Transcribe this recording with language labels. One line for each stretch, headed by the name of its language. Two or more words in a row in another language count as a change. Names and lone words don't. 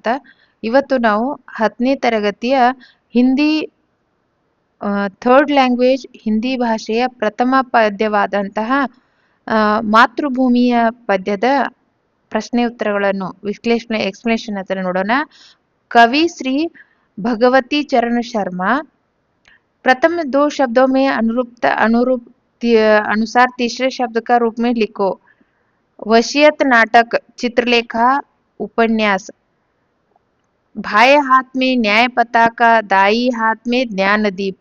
Kannada: ಇವತ್ತು ನಾವು 10ನೇ ತರಗತಿಯ ಹಿಂದಿ
English: third language
Kannada: ಹಿಂದಿ ಭಾಷೆಯ ಪ್ರಥಮ ಪದ್ಯವಾದಂತಹ ಮಾತೃಭೂಮಿಯ ಪದ್ಯದ ಪ್ರಶ್ನೆ ಉತ್ತರಗಳನ್ನು ಎಕ್ಸ್ಪ್ಲನೇಷನ್ ಅಂತ ನೋಡೋಣ.
Hindi: कवि श्री भगवती चरण शर्मा। प्रथम दो शब्दों में अनुसार तीसरे शब्द का रूप में लिखो। वसीयत नाटक, चित्रलेखा, उपन्यास। बाएं हाथ में न्याय पताका, दाई हाथ में ज्ञान दीप।